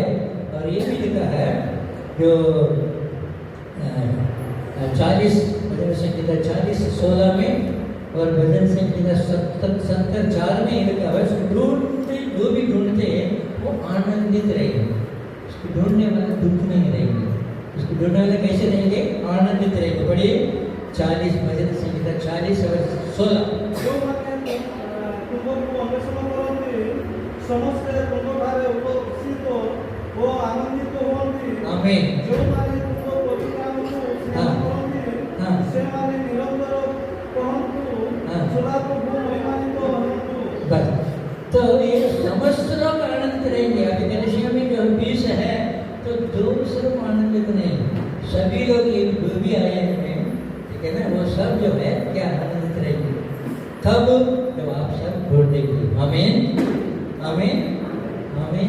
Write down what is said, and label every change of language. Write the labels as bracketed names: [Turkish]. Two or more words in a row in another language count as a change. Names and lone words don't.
[Hindi] और ये भी लिखा है जो 40 भजन संहिता 40:16 में और भजन संहिता 70:4 में लिखा है, ढूंढते जो भी ढूंढते हैं वो आनंदित रहेंगे। उसको ढूंढने वाले दुख नहीं रहेंगे, उसको ढूंढने वाले कैसे रहेंगे? आनंदित रहेंगे। पढ़िए 40 भजन संहिता 40:16। [Odia] ସମସ୍ତେ ତୁମଠାରେ ଉପସ୍ଥିତ ଓ ଆନନ୍ଦିତ ହୁଅନ୍ତି। ଆମେନ୍। ଯେଉଁମାନେ ତୁମ ପରିଣାମକୁ ସ୍ନେହ କରନ୍ତି ସେମାନେ ନିରନ୍ତର କହନ୍ତୁ, ସଦାପ୍ରଭୁ ମହିମାନ୍ୱିତ ହୁଅନ୍ତୁ। [Hindi] बस, तो ये समस्त लोग आनंदित रहेंगे। अभी कलिसिया में जो 20 है तो जो सिर्फ आनंदित नहीं, सभी लोग ये जो भी आए हैं, ठीक है ना, वो सब जो है क्या आनंदित रहेंगे। तब जब आप सब ढूंढेंगे। आमीन, आमीन, आमीन।